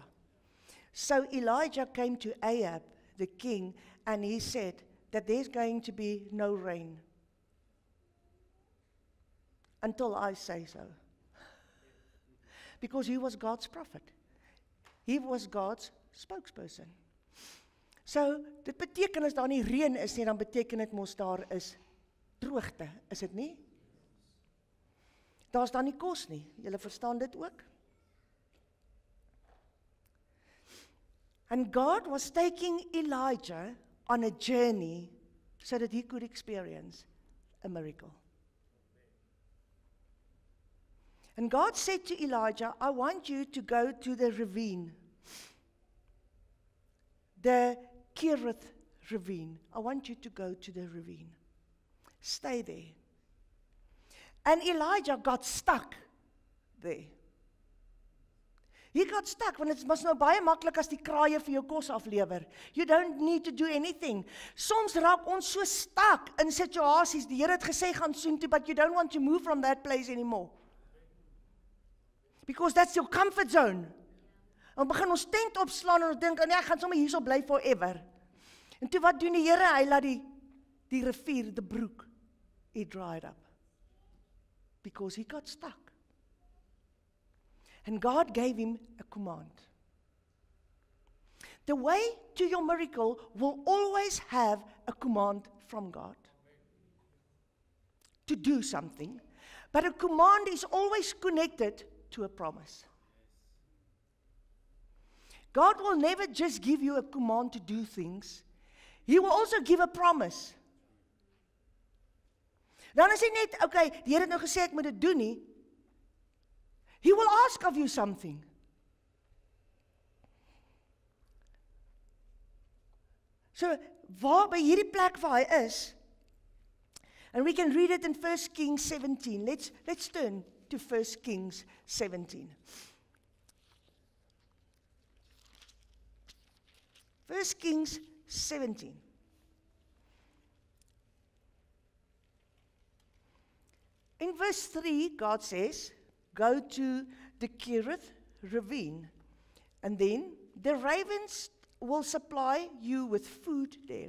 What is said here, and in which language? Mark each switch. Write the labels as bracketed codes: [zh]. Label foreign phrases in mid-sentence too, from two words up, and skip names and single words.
[en] So Elijah came to Ahab, the king, and he said that there's going to be no rain until I say so. Because he was God's prophet. He was God's spokesperson. So, [af] dit beteken as daar nie reën is nie, dan beteken dit mos daar is droogte, is dit nie? Daar's dan nie kos nie. Julle verstaan dit ook? [en] And God was taking Elijah on a journey so that he could experience a miracle. And God said to Elijah, I want you to go to the ravine, the Kerith ravine. I want you to go to the ravine. Stay there. And Elijah got stuck there. He got stuck, [af] want dit was nou baie maklik as die kraaie vir jou kos aflewer. [en] You don't need to do anything. [af] Soms raak ons so stuck in situasies. Die Here het gesê gaan soontoe, [en] but you don't want to move from that place anymore. Because that's your comfort zone. [af] Dan begin ons tent opslaan en ons dink, nee, ek gaan sommer hierso bly forever. En toe wat doen die Here? Hy laat die rivier, [en] the brook, it dried up. Because he got stuck. And God gave him a command. The way to your miracle will always have a command from God to do something, but a command is always connected to a promise. God will never just give you a command to do things. He will also give a promise. [af] Dan is hy net, okay, die Here het nou gesê ek moet dit doen nie. [en] He will ask of you something. So, [af] waar by hierdie plek waar hy is, [en] and we can read it in 1 Kings 17. Let's turn to 1 Kings 17. 1 Kings 17. In verse 3, God says, go to the Kerith ravine, and then the ravens will supply you with food there.